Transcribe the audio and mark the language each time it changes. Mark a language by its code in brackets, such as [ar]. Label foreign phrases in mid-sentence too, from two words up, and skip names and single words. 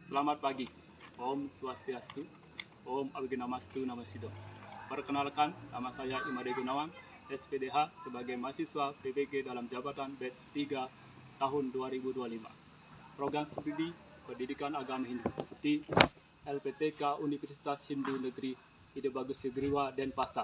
[id] Selamat pagi. [sa] Om Swastiastu. Om Abhinamastu Namasidho. [id] Perkenalkan, nama saya Imade Gunawan, SPDH sebagai mahasiswa PPG dalam jabatan BED 3 tahun 2025. Program studi Pendidikan Agama Hindu di LPTK Universitas Hindu Negeri Ide Bagus Sigriwa, Denpasar.